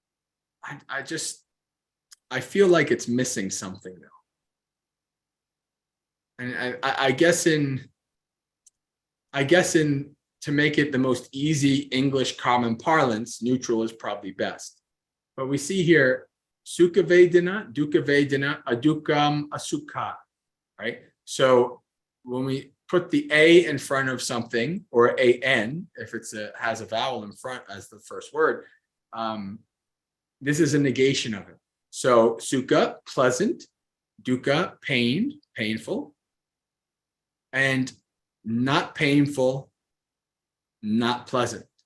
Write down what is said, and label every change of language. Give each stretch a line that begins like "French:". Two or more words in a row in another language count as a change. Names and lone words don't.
English: I feel like it's missing something though. And I guess to make it the most easy English common parlance, neutral is probably best. But we see here,
Pali: sukha vedana, dukkha vedana, adukkam, asukha,
English: right? So when we put the A in front of something, or an, if has a vowel in front as the first word, this is a negation of it. So sukha, pleasant; dukkha, pain, painful; and not painful, not pleasant.